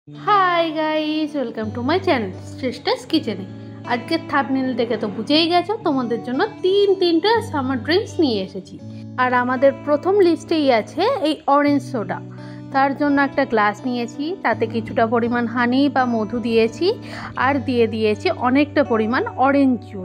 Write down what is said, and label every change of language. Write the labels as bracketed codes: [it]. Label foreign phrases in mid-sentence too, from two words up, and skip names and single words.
[en] Hi guys welcome to my channel Shreshtha's Kitchen. [bn] আজকের থাম্বনেল দেখে তো বুঝেই গেছো তোমাদের জন্য তিনটে [en] summer drinks [bn] নিয়ে এসেছি। আর আমাদের প্রথম লিস্টেই আছে এই [en] orange soda. [bn] তার জন্য একটা গ্লাস নিয়েছি, তাতে কিছুটা পরিমাণ হানি বা মধু দিয়েছি, আর দিয়ে দিয়েছি অনেকটা পরিমাণ [en] orange juice.